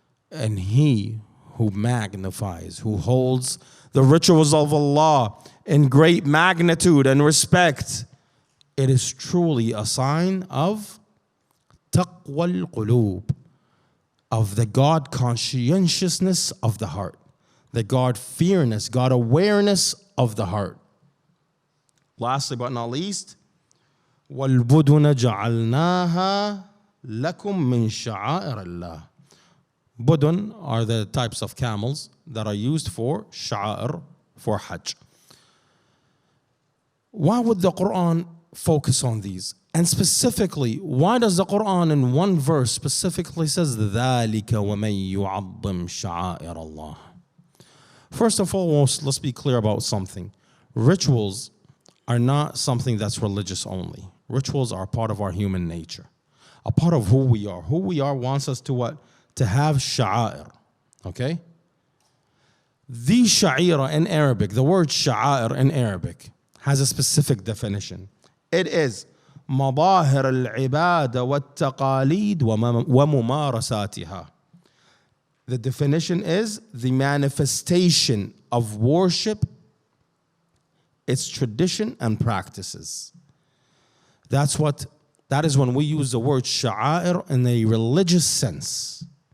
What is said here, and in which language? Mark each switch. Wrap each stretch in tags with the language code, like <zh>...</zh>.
<en>And he who magnifies, who holds the rituals of Allah in great magnitude and respect, it is truly a sign of taqwa al-qulub, of the God conscientiousness of the heart, the God fearness, God awareness of the heart. Lastly but not least,</en> <ar>وَالْبُدُنَ جَعَلْنَاهَا لَكُمْ مِنْ شَعَائِرِ اللَّهِ.</ar> <en>Budun are the types of camels that are used for sha'air, for Hajj. Why would the Quran focus on these? And specifically, why does the Quran in one verse specifically says</en> <ar>ذَلِكَ وَمَنْ يُعَظِّمْ شَعَائِرَ اللَّهِ?</ar> <en>First and foremost, let's be clear about something. Rituals are not something that's religious only. Rituals are part of our human nature, a part of who we are. Who we are wants us to what? To have sha'air, okay? The sha'ira in Arabic, the word sha'air in Arabic has a specific definition. It is</en> <ar>مظاهر العبادة والتقاليد وممارساتها. The definition is the manifestation of worship, its tradition and practices. That is when we use the word sha'air in a religious sense.</ar>